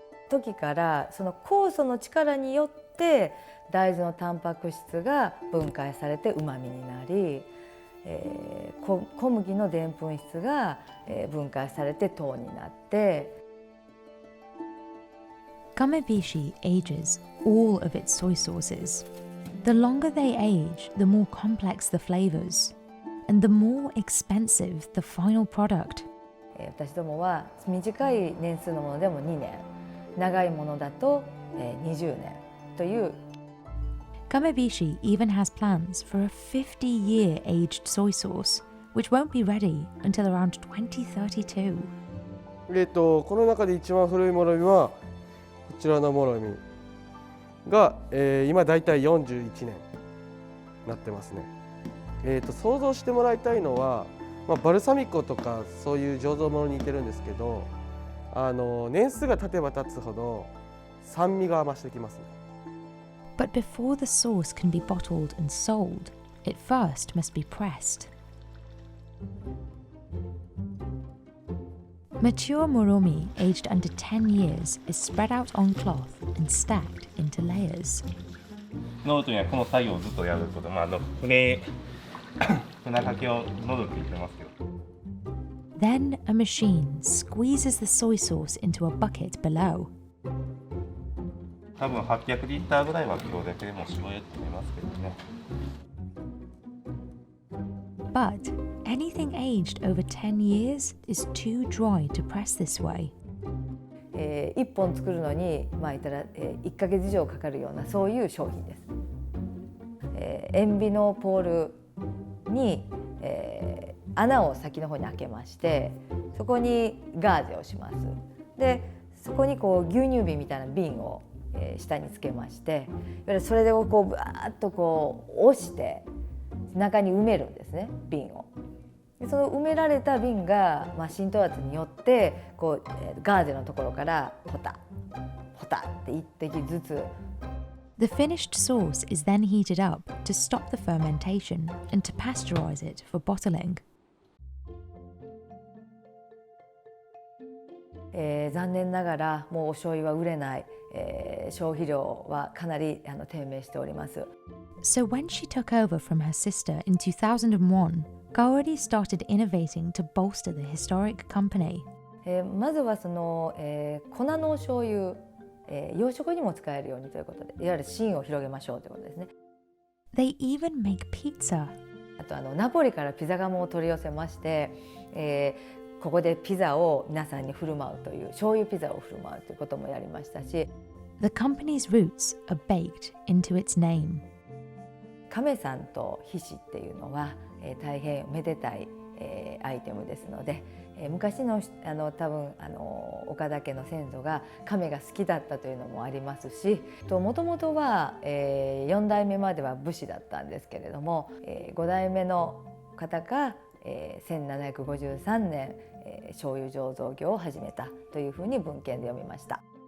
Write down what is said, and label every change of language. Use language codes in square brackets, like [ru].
[ja] 時からその酵素の力によって大豆のタンパク質が分解されてうまみになり、小麦のでんぷん質が分解されて糖になって。 [en] Kamabishi ages all of its soy sauces. The longer they age, the more complex the flavors, and the more expensive the final product. [ja] 私どもは短い年数のものでも2年、長いものだと20年という。 [en] Kamabishi even has plans for a 50-year aged soy sauce, which won't be ready until around 2032. [ja] この中で一番古いもろみはこちらのもろみが、今だいたい41年なってますね。想像してもらいたいのは、バルサミコとかそういう醸造物に似てるんですけど、年数が経てば経つほど酸味が増してきますね。 [en] But before the sauce can be bottled and sold, it first must be pressed. Mature moromi aged under 10 years is spread out on cloth and stacked into layers. [ja] ノートにはこの作業をずっとやること、船かけをノートって言ってますけど。 [en] Then a machine squeezes the soy sauce into a bucket below. [ja] 多分800リッターぐらいは今日だけでも絞れると思いますけどね。 [en] But anything aged over 10 years is too dry to press this way. [ja] 1本作るのに言ったら1ヶ月以上かかるようなそういう商品です。塩ビのポールに、穴を先の方に開けまして、そこにガーゼをします。でそこにこう牛乳瓶みたいな瓶を、下につけまして、いわゆるそれでこうバーッとこう押して中に埋めるんですね、瓶を。でその埋められた瓶が、浸透圧によってこう、ガーゼのところからポタポタって1滴ずつ [en] The finished sauce is then heated up to stop the fermentation and to pasteurize it for bottling. [ja] 残念ながらもうお醤油は売れない、消費量はかなり低迷しております。 [en] So when she took over from her sister in 2001, Kaori started innovating to bolster the historic company. [ja] まずはその、粉のお醤油、洋食にも使えるようにということで、いわゆる芯を広げましょうということですね。 [en] They even make pizza. [ja] あとナポリからピザ窯を取り寄せまして、ここでピザを皆さんに振る舞うという醤油ピザを振る舞うということもやりましたし、 [en] The company's roots are baked into its name. [ja] 亀さんとひしっていうのは、大変めでたい、アイテムですので、昔の多分岡田家の先祖が亀が好きだったというのもありますし、もともとは、4代目までは武士だったんですけれども、5代目の方が、1753年、醤油醸造業を始めたというふうに文献で読みました。